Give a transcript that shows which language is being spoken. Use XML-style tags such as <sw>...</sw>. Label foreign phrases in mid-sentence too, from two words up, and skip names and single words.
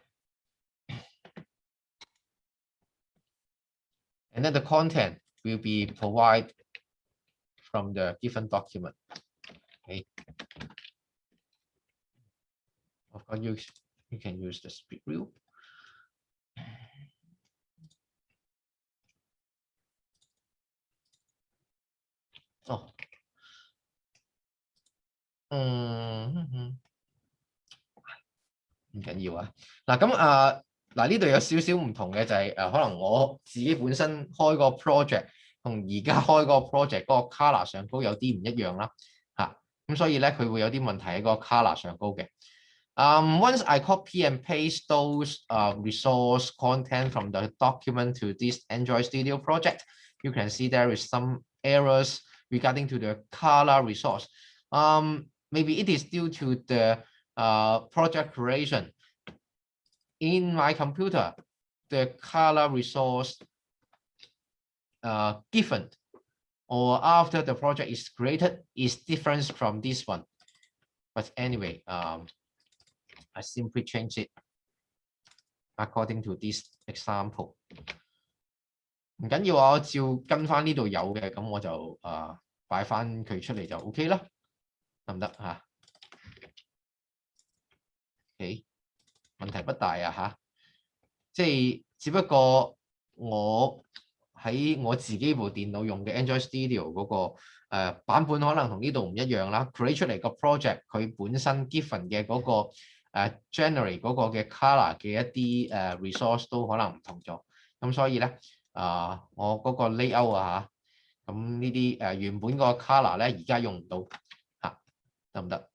<en>Okay. and then the content will be provided from the given document. Okay. Of course, you can use the split view.</en> <yue>哦，唔緊要啊。嗱咁嗱呢度有少少唔同嘅就係可能我自己本身開個 project 同而家開個 project 嗰個 color 上高有啲唔一樣啦嚇，咁所以咧佢會有啲問題喺個 color 上高嘅。</yue> <en>Once I copy and paste those resource content from the document to this Android Studio project, you can see there is some errors regarding to the color resource. Maybe it is due to the project creation. In my computer, the color resource given or after the project is created is different from this one. But anyway, I simply change it according to this example.</en> <yue>唔緊要啊，我照跟翻呢度有嘅，咁我就擺翻佢出嚟就 OK 啦，得唔得嚇 ？OK， 問題不大啊嚇，即係只不過我喺我自己部電腦用嘅 Android Studio 嗰個版本可能同呢度唔一樣啦 ，create 出嚟個 project 佢本身 given 嘅嗰個generate 嗰個嘅 color 嘅一啲resource 都可能唔同咗，咁所以咧我嗰個 layout 啊嚇，咁呢啲原本個 color 咧而家用唔到嚇，得唔得？</yue>